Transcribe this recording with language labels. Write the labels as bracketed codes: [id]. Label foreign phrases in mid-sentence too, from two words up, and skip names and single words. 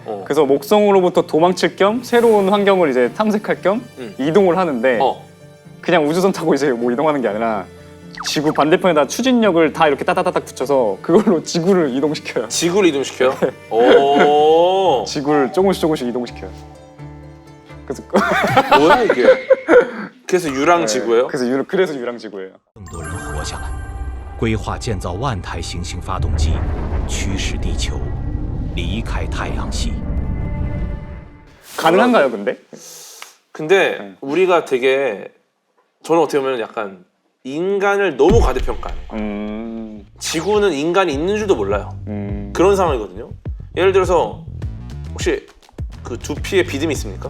[ko] 그래서 목성으로부터 도망칠 겸 새로운 환경을 이제 탐색할 겸 이동을 하는데 그냥 우주선 타고 이제 뭐 이동하는 게 아니라 지구 반대편에다 추진력을 다 이렇게 따다다닥 붙여서 그걸로 지구를 이동시켜요. 지구를 이동시켜요? 오. 지구를 조금씩 이동시켜요. 그래서 뭐야 이게? 그래서 유랑지구예요? 그래서 유랑지구예요. [zh] 更多人活下来，规划建造万台行星发动机，驱使地球离开太阳系。 [ko] 가능한가요, 근데? 근데 우리가 되게 저는 어떻게 보면 약간 인간을 너무 과대평가하는 거예요. 지구는 인간이 있는 줄도 몰라요. 그런 상황이거든요. 예를 들어서 혹시 그 두피에 비듬이 있습니까?